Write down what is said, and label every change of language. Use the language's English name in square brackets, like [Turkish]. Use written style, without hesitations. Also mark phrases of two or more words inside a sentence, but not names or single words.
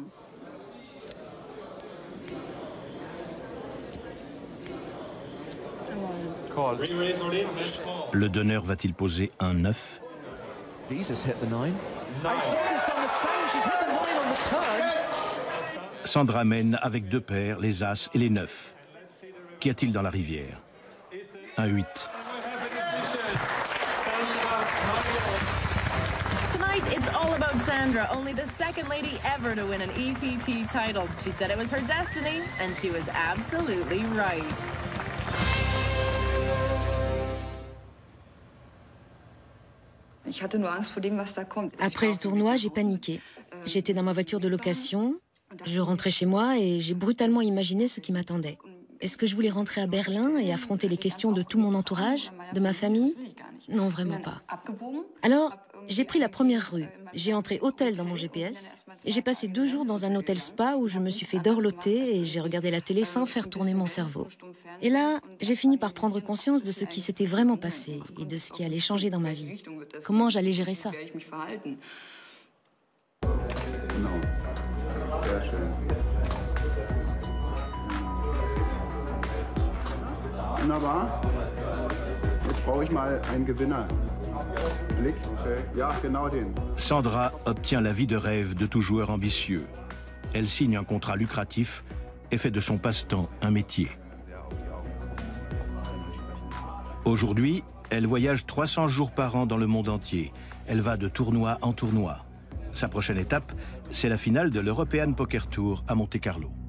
[French] Le donneur va-t-il poser un 9? Sandra mène avec 2 paires, les As et les 9. Qu'y a-t-il dans la rivière? Un 8. [English] Tonight, it's all about Sandra, only the second lady ever to win an EPT title. She said it was her destiny, and she was absolutely right. [French] Après le tournoi, j'ai paniqué. J'étais dans ma voiture de location, je rentrais chez moi et j'ai brutalement imaginé ce qui m'attendait. Est-ce que je voulais rentrer à Berlin et affronter les questions de tout mon entourage, de ma famille? Non, vraiment pas. Alors, j'ai pris la première rue. J'ai entré hôtel dans mon GPS et j'ai passé 2 jours dans un hôtel spa où je me suis fait dorloter et j'ai regardé la télé sans faire tourner mon cerveau. Et là, j'ai fini par prendre conscience de ce qui s'était vraiment passé et de ce qui allait changer dans ma vie. Comment j'allais gérer ça? [German] Wunderbar. Jetzt brauche ich mal einen Gewinner. Blick, okay. Ja, genau den. [French] Sandra obtient la vie de rêve de tout joueur ambitieux. Elle signe un contrat lucratif et fait de son passe-temps un métier. Aujourd'hui, elle voyage 300 jours par an dans le monde entier. Elle va de tournoi en tournoi. Sa prochaine étape, c'est la finale de l'European Poker Tour à Monte-Carlo.